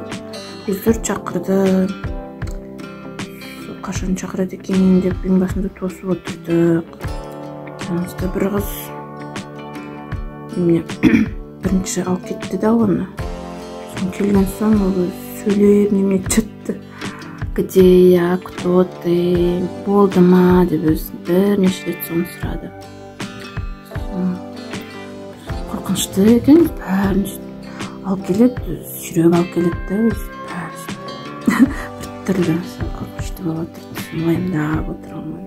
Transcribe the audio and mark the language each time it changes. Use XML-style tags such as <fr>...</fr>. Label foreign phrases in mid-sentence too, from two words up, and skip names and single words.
<kk>Өздері шақырды. Қашан шақырады екен деп ең басында тосып отырдық. Жанымызда бір қыз бірінші алып кетті да оны. Соң келген соң ол сөйлеп неме жатты.</kk> <ru>Где я, кто ты,</ru> <kk>болды ма деп бірнеше рет соны сұрады. Қорқынышты екен, бәрін алып келеді, жүрек алып келеді да өзі. Бір түрлі қорқынышты болып отырды, уайымдап отырған.</kk>